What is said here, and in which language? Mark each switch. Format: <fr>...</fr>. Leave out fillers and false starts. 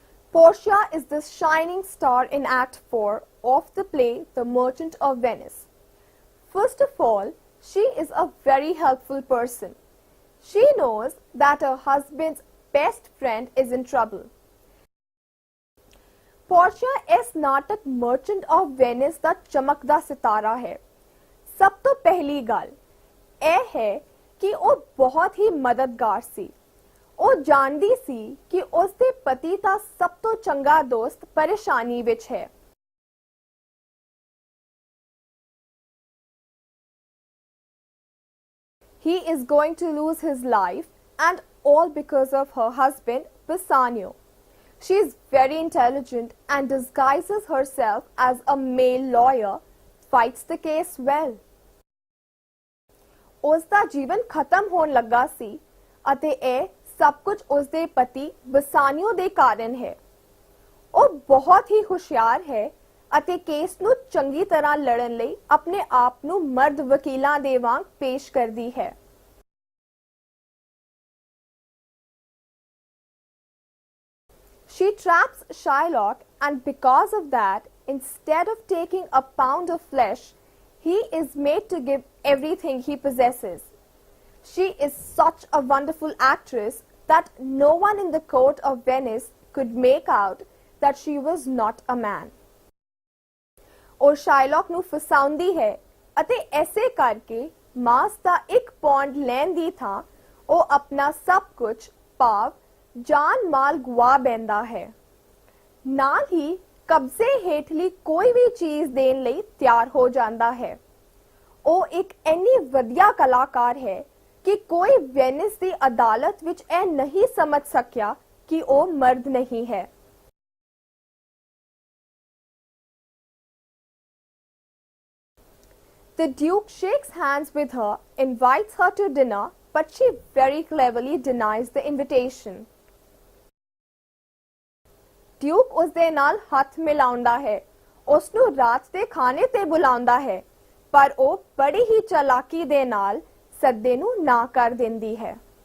<en>Portia is the shining star in Act 4 of the play The Merchant of Venice. First of all, she is a very helpful person. She knows that her husband's best friend is in trouble.</en> <pa>Portia ਇਸ ਨਾਟਕ merchant of Venice ਦਾ ਚਮਕਦਾ ਸਿਤਾਰਾ ਹੈ। ਸਭ ਤੋਂ ਪਹਿਲੀ ਗੱਲ ਇਹ ਹੈ ਕਿ ਉਹ ਬਹੁਤ ਹੀ ਮਦਦਗਾਰ ਸੀ। ਉਹ ਜਾਣਦੀ ਸੀ ਕਿ ਉਸ ਦੇ ਪਤੀ ਦਾ ਸਭ ਤੋਂ ਚੰਗਾ ਦੋਸਤ ਪਰੇਸ਼ਾਨੀ ਵਿੱਚ ਹੈ।</pa> <en>He is going to lose his life, and all because of her husband, Bassanio. She is very intelligent and disguises herself as a male lawyer, fights the case well.</en> <pa>ਉਸ ਦਾ ਜੀਵਨ ਖਤਮ ਹੋਣ ਲੱਗਾ ਸੀ ਅਤੇ ਇਹ ਸਭ ਕੁਝ ਉਸ ਦੇ ਪਤੀ ਬਸਾਨੀਓ ਦੇ ਕਾਰਨ ਹੈ। ਉਹ ਬਹੁਤ ਹੀ ਹੁਸ਼ਿਆਰ ਹੈ ਅਤੇ ਕੇਸ ਨੂੰ ਚੰਗੀ ਤਰ੍ਹਾਂ ਲੜਨ ਲਈ ਆਪਣੇ ਆਪ ਨੂੰ ਮਰਦ ਵਕੀਲਾਂ ਦੇ ਵਾਂਗ ਪੇਸ਼ ਕਰਦੀ ਹੈ।</pa> <en>She traps Shylock, and because of that, instead of taking a pound of flesh, he is made to give everything he possesses. She is such a wonderful actress that no one in the court of Venice could make out that she was not a man.</en> <pa>और Shylock ਨੂੰ ਫਸਾਉਂਦੀ ਹੈ ਅਤੇ ਐਸੇ ਕਰਕੇ ਮਾਸ ਦਾ 1 pound ਲੈਣ ਦੀ ਥਾਂ ਉਹ ਆਪਣਾ ਸਭ ਕੁਝ ਭਾਵ ਜਾਨ ਮਾਲ ਗਵਾ ਬੈਂਦਾ ਹੈ। ਨਾਲ ਹੀ ਕਬਜ਼ੇ ਹੇਠਲੀ ਕੋਈ ਵੀ ਚੀਜ਼ ਦੇਣ ਲਈ ਤਿਆਰ ਹੋ ਜਾਂਦਾ ਹੈ। ਉਹ ਇੱਕ ਇੰਨੀ ਵਧੀਆ ਕਲਾਕਾਰ ਹੈ ਕਿ ਕੋਈ ਵੈਨਿਸ ਦੀ ਅਦਾਲਤ ਵਿੱਚ ਇਹ ਨਹੀਂ ਸਮਝ ਸਕਿਆ ਕਿ ਉਹ ਮਰਦ ਨਹੀਂ ਹੈ।</pa> <en>The Duke shakes hands with her, invites her to dinner, but she very cleverly denies the invitation.</en> <pa>Duke ਉਸ ਦੇ ਨਾਲ ਹੱਥ ਮਿਲਾਉਂਦਾ ਹੈ, ਉਸ ਨੂੰ ਰਾਤ ਦੇ ਖਾਣੇ ਤੇ ਬੁਲਾਉਂਦਾ ਹੈ, ਪਰ ਉਹ ਬੜੀ ਹੀ ਚਾਲਾਕੀ ਦੇ ਨਾਲ ਸੱਦੇ ਨੂੰ ਨਾ ਕਰ ਦਿੰਦੀ ਹੈ।</pa>